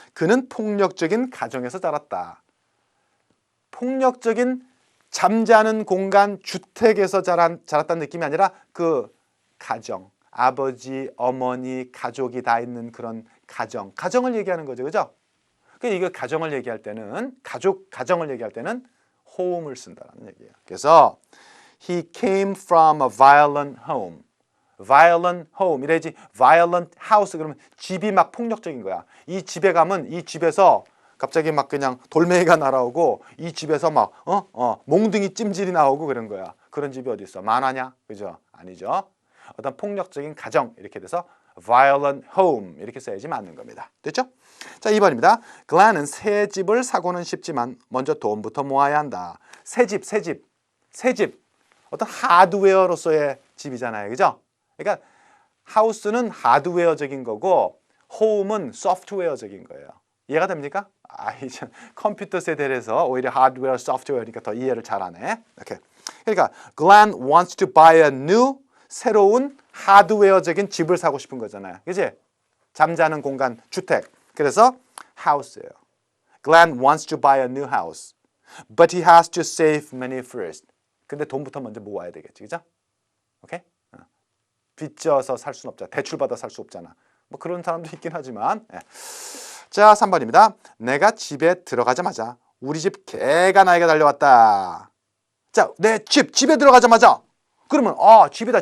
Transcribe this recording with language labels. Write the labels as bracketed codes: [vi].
[ko] 그는 폭력적인 가정에서 자랐다. 폭력적인 잠자는 공간, 주택에서 자랐다는 느낌이 아니라 그 가정, 아버지, 어머니, 가족이 다 있는 그런 가정을 얘기하는 거죠. 그죠? 그러니까 이거 가정을 얘기할 때는 가정을 얘기할 때는 home을 쓴다는 얘기예요. 그래서 [en] he came from a violent home. [ko] violent home 이래야지 violent house 그러면 집이 막 폭력적인 거야. 이 집에 가면 이 집에서 갑자기 막 그냥 돌멩이가 날아오고 이 집에서 막 몽둥이 찜질이 나오고 그런 거야. 그런 집이 어디 있어? 만화냐? 그죠? 아니죠. 어떤 폭력적인 가정 이렇게 돼서 violent home 이렇게 써야지 맞는 겁니다. 됐죠? 자, 2번입니다. 글렌은 새 집을 사고는 쉽지만 먼저 돈부터 모아야 한다. 새 집. 어떤 하드웨어로서의 집이잖아요. 그죠? 그러니까 하우스는 하드웨어적인 거고 home은 소프트웨어적인 거예요. 이해가 됩니까? 이제 컴퓨터 세대라서 오히려 하드웨어, 소프트웨어니까 더 이해를 잘하네. 이렇게. 그러니까 [en] Glenn wants to buy a new [ko] 새로운 하드웨어적인 집을 사고 싶은 거잖아요. 그지? 잠자는 공간, 주택. 그래서 house예요. [en] Glenn wants to buy a new house. But he has to save money first. [ko] 근데 돈부터 먼저 모아야 되겠지. 그죠? 오케이? 빚져서 살 수는 없잖아. 대출받아 살 수 없잖아. 뭐 그런 사람도 있긴 하지만. 자, 3번입니다. 내가 집에 들어가자마자 우리 집 개가 나에게 달려왔다. 자, 내 집에 들어가자마자 그러면 집이다.